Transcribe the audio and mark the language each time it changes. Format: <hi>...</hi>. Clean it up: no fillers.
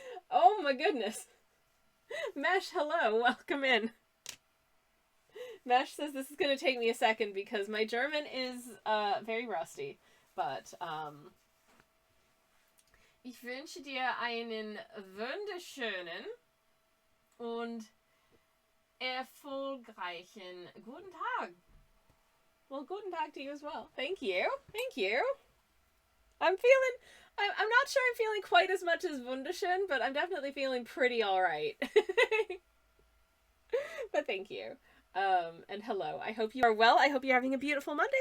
<en>Oh my goodness. Mesh, hello, welcome in. Mesh says this is going to take me a second because my German is very rusty.</en> <de>But, ich wünsche dir einen wunderschönen und erfolgreichen guten Tag.</de> <en>Well,</en> <de>guten Tag</de> <en>to you as well. Thank you. Thank you. I'm not sure I'm feeling quite as much as wunderschön, but I'm definitely feeling pretty alright. But thank you. And hello. I hope you are well. I hope you're having a beautiful Monday.</en>